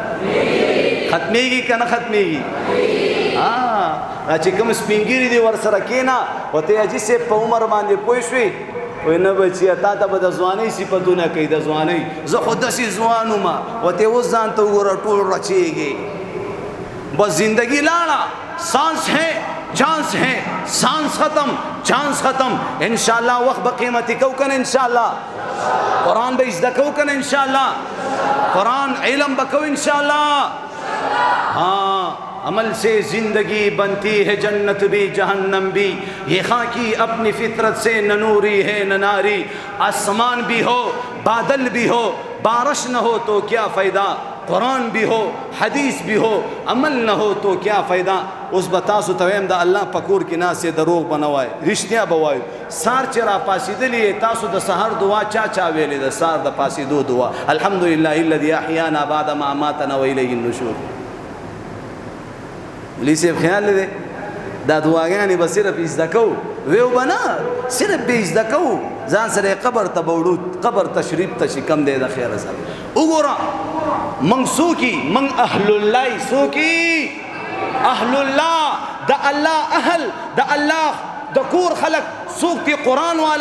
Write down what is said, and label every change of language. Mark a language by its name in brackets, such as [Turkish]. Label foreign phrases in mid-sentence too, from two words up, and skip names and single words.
[Pashto] که نه ختمېږي چې کوم سپینګیري دي ورسره کېنه ورته حاجي صاحب په عمر باندې پوه شوې وای نه بچیه تا ته به د ځوانۍ صفتونه کوي د ځوانۍ زه خو داسې ځوان ومه ورته اوس ځان ته وګوره ټول رچېږي بس زندگی لاړه [Urdu] سانس ہے چانس ہے سانس ختم چانس ختم [Pashto] انشاءاللہ وقت به قیمتي کو کنه انشاءاللہ قرآن به ازده کو کنه انشاءاللہ قرآن علم به [Urdu] کو انشاءاللہ ہاں عمل سے زندگی بنتی ہے جنت بھی جہنم بھی یہ خاکی اپنی فطرت سے نہ نوری ہے نہ ناری آسمان بھی ہو بادل بھی ہو بارش نہ ہو تو کیا فائدہ قرآن بھی ہو حدیث بھی ہو عمل نہ ہو تو کیا فائدہ [Pashto] اوس به تاسو ته وایم د الله په کور کې ناست یې دروغ به نه وایو رښتیا به وایو سهار چې راپاڅېدلي یې تاسو د سهار دعا چا ویلې د سهار د پاڅېدو دعا [Arabic] الحمدلله الذي احیانا بعد ما اماتنا والیه النشور [Pashto] مولوي صاحب خیال دی دا دعاګانې به صرف زده کوو ویو به نه صرف به زده کوو ځان سره یې قبر ته به وړو قبر تشریف ته چې کم دی د خیره سره وګوره موږ څوک یو موږ اهل الله یو څوک اهل الله د الله اهل د الله د کور خلق څوک دی قرآن والا